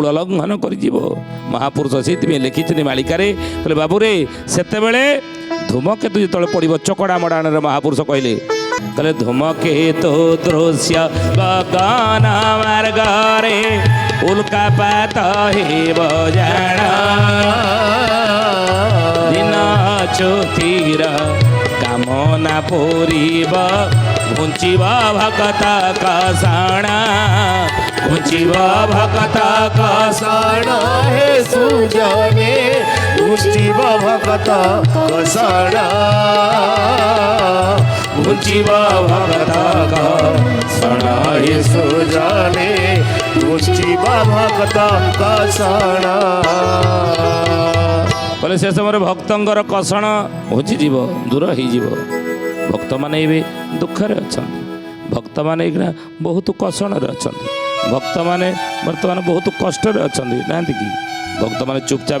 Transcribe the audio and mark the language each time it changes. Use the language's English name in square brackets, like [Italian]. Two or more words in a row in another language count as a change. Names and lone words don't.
[Odia] ଲଙ୍ଘନ କରିଯିବ ମହାପୁରୁଷ ସେଇଥିପାଇଁ ଲେଖିଛନ୍ତି ମାଳିକାରେ କହିଲେ ବାବୁରେ ସେତେବେଳେ ଧୂମକେତୁ ଯେତେବେଳେ ପଡ଼ିବ ଚକଡ଼ା ମଡ଼ାଣରେ ମହାପୁରୁଷ କହିଲେ କହିଲେ ଧୂମକେତୁ ଦୃଶ୍ୟ ଗଗନ ମାର୍ଗରେ ଉଲ୍କାପାତ ହେବ ଜାଣ ଦିନ ଚୋଥିର କାମନା ପୂରିବ ଘୁଞ୍ଚିବ ଭକତ କଷଣ ଘୁଞ୍ଚିବ ଭକତ କଷଣ ହେ ସୁଜନେ ଘୁଞ୍ଚିବ ଭକତ କଷଣ ଘୁଞ୍ଚିବ ଭକତ କଷଣ ହେ ସୁଜନେ ଘୁଞ୍ଚିବ ଭକତ କଷଣ କହିଲେ ସେ ସମୟରେ ଭକ୍ତଙ୍କର କଷଣ ଘୁଞ୍ଚିଯିବ ଦୂର ହେଇଯିବ ଭକ୍ତମାନେ ଏବେ ଦୁଃଖରେ ଅଛନ୍ତି ଭକ୍ତମାନେ ଏଇନା ବହୁତ କଷଣରେ ଅଛନ୍ତି ଭକ୍ତମାନେ ବର୍ତ୍ତମାନ ବହୁତ କଷ୍ଟରେ ଅଛନ୍ତି ନାହାନ୍ତି କି ଭକ୍ତମାନେ ଚୁପଚାପ